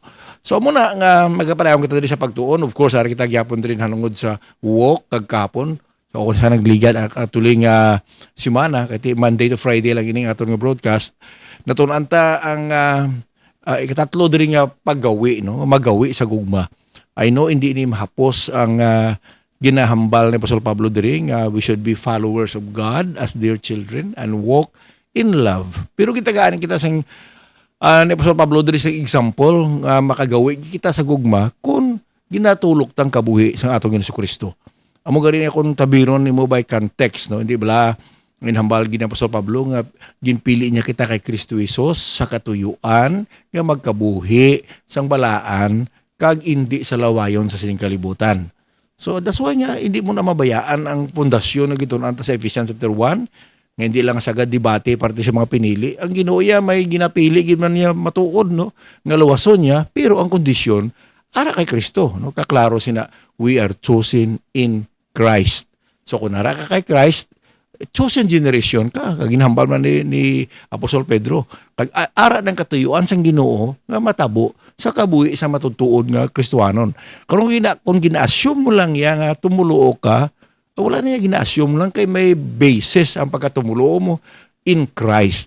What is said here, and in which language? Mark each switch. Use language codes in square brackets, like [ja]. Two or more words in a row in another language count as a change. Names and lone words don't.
[hil] So amo na nga magapadayon kita diri sa pagtuon. [en] Of course [hil] ari kita gyapon diri hanungod sa walk kag kapon. So kung sa nagligad atuloy nga semana kay [en] Monday to Friday [hil] lang ining aton nga broadcast natun-an ta ang ikatatlo diri nga paggawi no magawi sa gugma. [en] I know [hil] hindi ni mahapos ang ginahambal ni Apostol Pablo diri nga [en] we should be followers of God as dear children and walk in love. [hil] Pero gitagaan kita sang ni Apostol Pablo diri sa example nga makagawi kita sa gugma kung ginatulok tang kabuhi sang atong Ginoong Kristo. Amo gani akong tabiron nimo [en] by context [hil] no hindi bala ginhambal gid ni Apostol Pablo nga ginpili niya kita kay Kristo Jesus sa katuyuan nga magkabuhi sang balaan kag hindi sa lawayon sa sining kalibutan. [en] So that's why [hil] nga hindi mo na mabayaan ang pundasyon na gitunan sa Ephesians chapter 1 nga hindi lang sagad debate parte sa mga pinili. Ang Ginoo ya may ginapili gid man niya matuod no nga luwason niya, pero ang kondisyon ara kay Kristo no. Kaklaro sina [en] we are chosen in Christ. [hil] So kung ara ka kay Christ, [en] chosen generation [hil] ka, kag ginhambal man ni Apostol Pedro. Kag ara ng katuyuan sang Ginoo nga matabo sa kabuhi sa matutuod nga Kristiyanon. Kung gina-assume mo lang ya nga tumuluo ka, wala na yung gina-assume lang kay may basis ang pagkatumuluo mo [en] in Christ.